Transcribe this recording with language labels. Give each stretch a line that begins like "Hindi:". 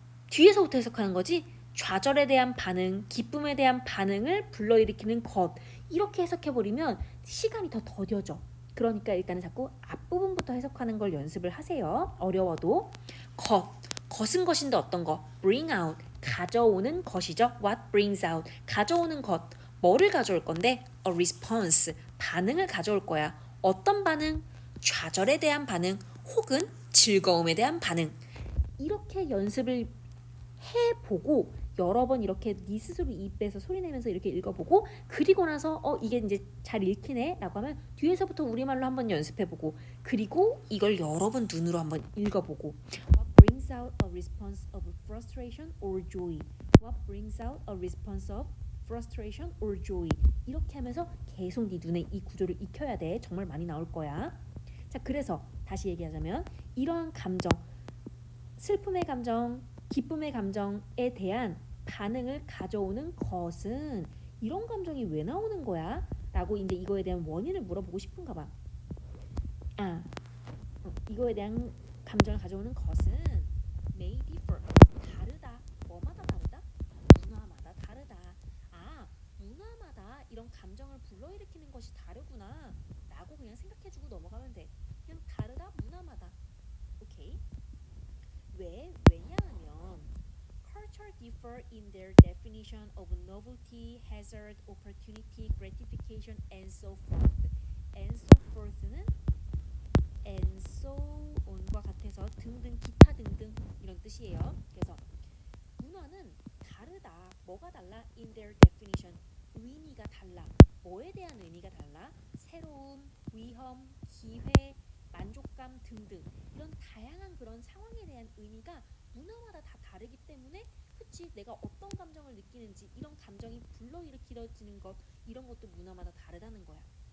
Korean: 뒤에서부터 해석하는 거지. 좌절에 대한 반응, 기쁨에 대한 반응을 불러일으키는 것 이렇게 해석해버리면 시간이 더 더뎌져. 그러니까 일단은 자꾸 앞부분부터 해석하는 걸 연습을 하세요. 어려워도. 것은 것인데 어떤 거?
English: bring out,
Korean: 가져오는 것이죠.
English: what brings out,
Korean: 가져오는 것. 뭐를 가져올 건데?
English: a response,
Korean: 반응을 가져올 거야. 어떤 반응? 좌절에 대한 반응 혹은 즐거움에 대한 반응. 이렇게 연습을 해보고 여러 번 이렇게 네 스스로 입에서 소리내면서 이렇게 읽어보고 그리고 나서 이게 이제 잘 읽히네 라고 하면 뒤에서부터 우리말로 한번 연습해보고 그리고 이걸 여러 번 눈으로 한번 읽어보고
English: What brings out a response of frustration or joy? What brings out a response of frustration or joy?
Korean: 이렇게 하면서 계속 네 눈에 이 구조를 익혀야 돼. 정말 많이 나올 거야. 자, 그래서 다시 얘기하자면 이러한 감정 슬픔의 감정, 기쁨의 감정에 대한 반응을 가져오는 것은 이런 감정이 왜 나오는 거야? 라고 이제 이거에 대한 원인을 물어보고 싶은가 봐. 이거에 대한 감정을 가져오는 것은
English: may differ,
Korean: 다르다. 뭐마다 다르다? 문화마다 다르다. 문화마다 이런 감정을 불러일으키는 것이 다르구나 라고 그냥 생각해주고 넘어가면 돼. 그냥 다르다, 문화마다. 오케이? 왜냐하면
English: culture differ in their definition of novelty, hazard, opportunity, gratification, and so forth. and so forth
Korean: 는
English: and so on
Korean: 과 같아서 등등 기타 등등 이런 뜻이에요. 그래서 문화는 다르다. 뭐가 달라?
English: in their definition.
Korean: 의미가 달라. 뭐에 대한 의미가 달라? 새로움, 위험, 기회, 만족감 등등 이런 다양한 그런 상황에 대한 의미가 문화마다 다 다르기 때문에 그치 내가 어떤 감정을 느끼는지 이런 감정이 불러일으키어지는 것 이런 것도 문화마다 다르다는 거야.